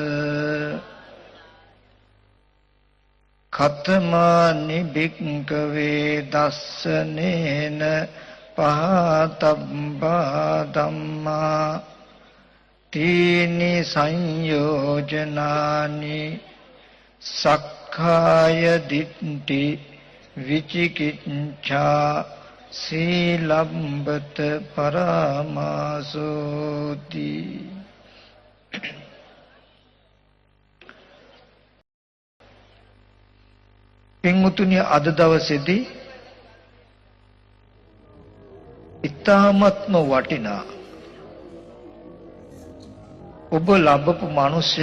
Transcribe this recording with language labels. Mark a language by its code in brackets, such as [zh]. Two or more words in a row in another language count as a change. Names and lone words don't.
[pi] කතමානි භික්ඛවේ දස්සනේන පහතබ්බා ධම්මා තීනි සංයෝජනානි සක්ඛාය දිට්ඨි විචිකිච්ඡා සීලබ්බත පරමාසෝති. [si] පින්වතුනි, අද දවසේදී ඉතාමත්ම වටිනා ඔබ ලබපු මනුෂ්‍ය